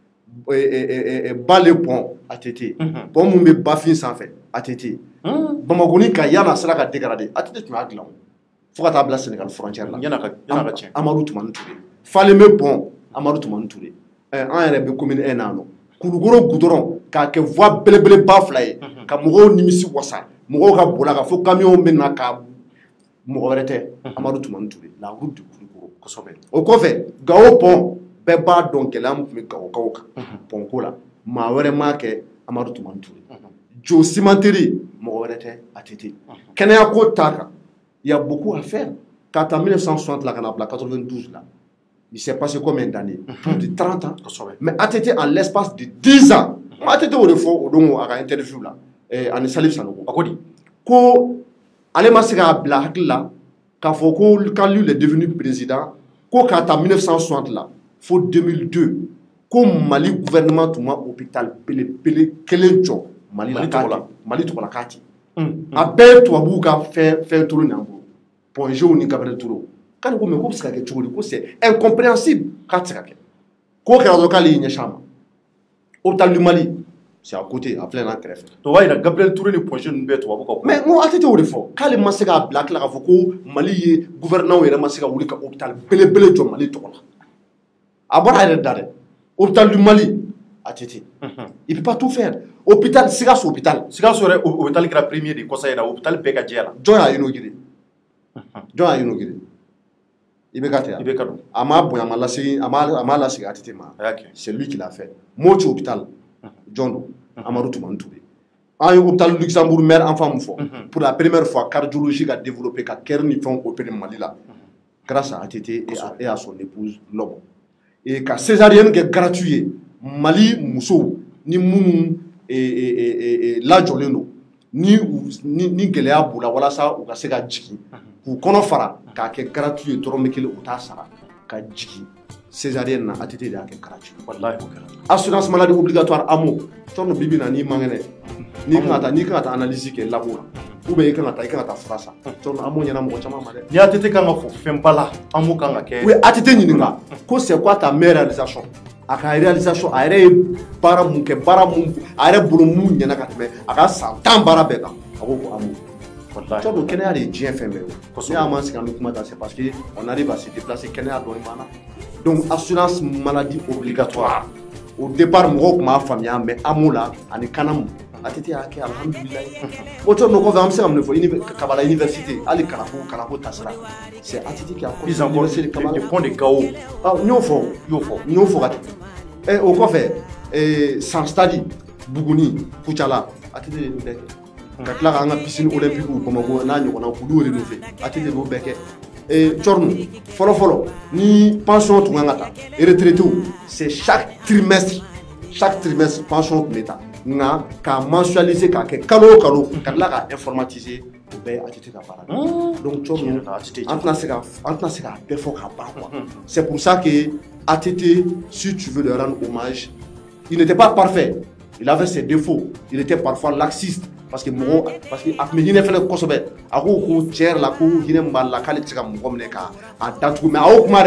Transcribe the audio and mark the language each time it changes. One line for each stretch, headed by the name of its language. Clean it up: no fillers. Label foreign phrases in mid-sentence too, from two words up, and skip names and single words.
Bambara: Bale pont ATT pont mun bɛ Bafin sanfɛ ATT Bamakoni ka yana sera ka dégrader ATT tun y'a dilan fo ka taa bila Sénégal frontière la Amadu Tumani Ture Falemé pont Amadu Tumani Ture an yɛrɛ bɛ commune 1 na nɔ Kulukoro goudron k'a kɛ voie belebeleba fila ye ka mɔgɔw nimisi wasa mɔgɔw ka bola ka fɔ camion bɛ na ka mɔgɔ wɛrɛ tɛ Amadu Tumani Ture la route de Kulukoro kosɛbɛ. O kɔfɛ Gao pont bɛɛ b'a dɔn gɛlɛya min tun bɛ Gawokaw kan pont ko la maa wɛrɛ m'a kɛ Amadu Tumani Ture. Jo cimenterie mɔgɔ wɛrɛ tɛ ATT. Kɛnɛyako ta kan
French: il y a beaucoup à faire
Bambara: k'a ta 1960 la ka na bila 92 la
French: il s'est passé combien d'années plus de 30 ans mais ATT en l'espace de 10 ans
Bambara: ATT o de fɔ o don a ka interview la ani Salif Sanogo a ko di ko ale ma se k'a bila hakili la k'a fɔ ko
French: quand lui est devenu président
Bambara: ko k'a ta 1960 la fo 2002 ko Mali gouvernement tun ma hôpital belebele kelen jɔ Mali tɔgɔ la k'a ten a bɛɛ ye tubabuw ka fɛn turu nin an bolo Pongeau ni Gabriel Touré k'ale ko mais ko bɛ se ka kɛ cogo di ko
French: c'est incompréhensible
Bambara: k'a tɛ se ka kɛ k'o kɛra dɔrɔn k'ale y'i ɲɛsin a ma
French: hôpital du Mali c'est à côté
Bambara: a filɛ n'an kɛrɛfɛ. o b'a yira Gabriel Touré ni Pongeau ninnu bɛɛ tubabu ka. mais n ko ATT o de fɔ k'ale ma se k'a bila tila k'a fɔ ko Mali ye gouverneur yɛrɛ ma se ka wuli ka hôpital belebele jɔ Mali tɔgɔ la a bɔra a yɛrɛ da dɛ hôpital du Mali ATT
French: il peut pas tout faire
Bambara: hôpital Sikaso hôpital yɛrɛ hôpital kɛra premier de kɔsa in na hôpital bɛɛ ka jɛ la jɔn y'a inauguré i bɛ ka tɛ yan a m'a bonya a m'a lasegin ATT ma
French: c'est lui qui l'a fait
Bambara: Moti hôpital jɔn don Amadu Tumani Ture an ye hôpital Luxembourg mère enfant mun fɔ
French: pour la première fois cardiologie
Bambara: ka développé ka cœur ni fɛnw opéré Mali la
French: grâce à ATT et à son épouse Lobo et
Bambara: ka césarienne kɛ gratuit ye Mali musow ni minnu lajɔlen don ni gɛlɛya b'u la walasa u ka se ka jigin k'u kɔnɔ fara k'a kɛ gratuit ye dɔrɔmɛ kelen u t'a sara ka jigin césarienne na ATT de y'a kɛ gratuit wallahi o kɛra
French: assurance maladie obligatoire
Bambara: AMO tɔnɔ bibi na n'i man kɛnɛ n'i kan ka taa analyse kɛ labo la ou bien i kan ka taa fura san tɔnɔ AMO ɲɛna mɔgɔ caman ma dɛ ni ATT kan ka fɔ fɛnba la AMO kan ka kɛ u ye ATT ɲininka ko
French: c'est quoi ta meilleure réalisation
Bambara: a ka réalisation a yɛrɛ ye baara mun kɛ a yɛrɛ bolo mun ɲɛna ka tɛmɛ a ka san 10 baara bɛɛ kan a ko AMO
French: tu vois
Bambara: kɛnɛya de ye diɲɛ fɛn bɛɛ ye ne y'a ma sigi an bɛ kuma ta
French: c'est parce que on arrive à se déplacer
Bambara: kɛnɛya dɔɔni b'an na
French: donc assurance maladie obligatoire au départ
Bambara: mɔgɔw tun b'a faamuya mais amu la ani kanamu ATT y'a kɛ alhamdulilayi o cɔ nɔgɔ fɛ an bɛ se ka mun de fɔ Kabala université hali kalanko taasira
French: c'est ATT qui a ils ont construit des ponts de Gao
Bambara: n y'o fɔ ka tɛmɛ o kɔfɛ San Stadi Buguni Kucala ATT de y'o bɛɛ kɛ ka tila k'an ka piscine olympique Bamako n'a ɲɔgɔnna k'olu de nɔfɛ ATT de y'o bɛɛ kɛ cɔrɔnu fɔlɔ ni pension tun kan ka ta retraité
French: c'est chaque trimestre
Bambara: pension tun bɛ ta nka k'a mensualiser k'a kɛ kalo o kalo ka tila k'a informatiser o bɛɛ ye ATT ka baara de donc cɔrɔnu an tɛna se k'a bɛɛ fɔ k'a ban quoi
French: c'est pour ça que ATT si tu veux lui rendre hommage il n'était pas parfait il avait ses défauts il était parfois laxiste parce que
Bambara: a tun bɛ hinɛ fɛnɛ kosɛbɛ a ko tiɲɛ yɛrɛ la ko hinɛ min b'a la k'ale tɛ se ka mɔgɔ minɛ k'a datugu mais a y'o kuma